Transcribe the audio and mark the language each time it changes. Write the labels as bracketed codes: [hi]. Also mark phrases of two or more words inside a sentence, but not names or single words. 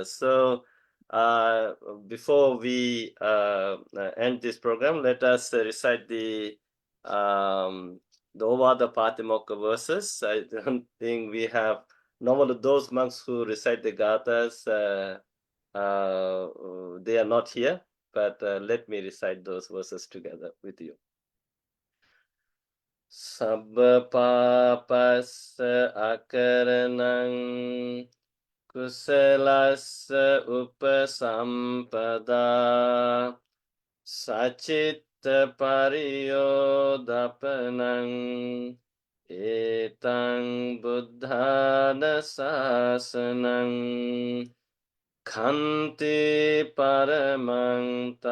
[en] So before we end this program, let us recite the Ovada Patimokkha verses. I don't think we have normally those monks who recite the gathas, they are not here, but let me recite those verses together with you. [pi] Sabba papassa akaranang kusalassa upasampada sacitta pariyodapanang etang buddhana sasanang Khanti paramang